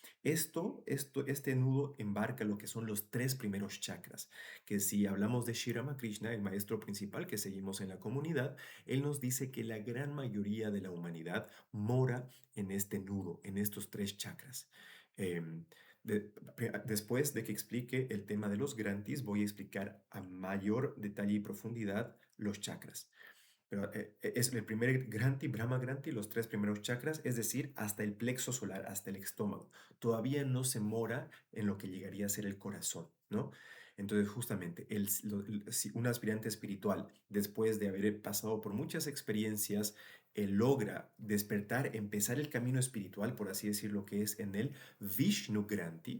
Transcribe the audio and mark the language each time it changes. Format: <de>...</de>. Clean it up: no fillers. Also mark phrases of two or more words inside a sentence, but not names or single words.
<es>Este nudo embarca lo que son los tres primeros chakras, que si hablamos de Sri Ramakrishna, el maestro principal que seguimos en la comunidad, él nos dice que la gran mayoría de la humanidad mora en este nudo, en estos tres chakras. Em, Después de que explique el tema de los grantis, voy a explicar a mayor detalle y profundidad los chakras. Pero es el primer granti,</es> <sa>Brahma granti,</sa> <es>los tres primeros chakras, es decir, hasta el plexo solar, hasta el estómago. Todavía no se mora en lo que llegaría a ser el corazón, ¿no? Entonces, justamente, si un aspirante espiritual, después de haber pasado por muchas experiencias, logra despertar, empezar el camino espiritual, por así decirlo, que es en el</es> <sa>Vishnu Granti.</sa>